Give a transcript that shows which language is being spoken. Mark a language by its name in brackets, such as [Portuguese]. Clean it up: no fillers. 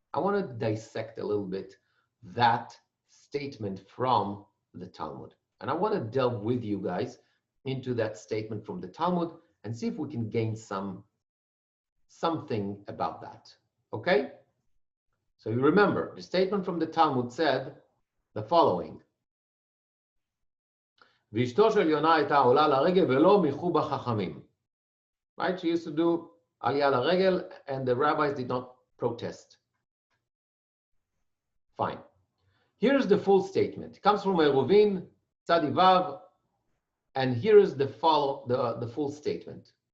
[English] I want to dissect a little bit that statement from the Talmud. And I want to delve with you guys into that statement from the Talmud and see if we can gain something about that. Okay? So you remember, the statement from the Talmud said the following. [Hebrew] ואשתו של יונה הייתה עולה לרגל ולא מיחו בה חכמים. [English] Right? She used to do aliyah לרגל and the rabbis did not protest. Fine. Here's the full statement. It comes from Eruvin, Tzadi Vav, and here is the full statement.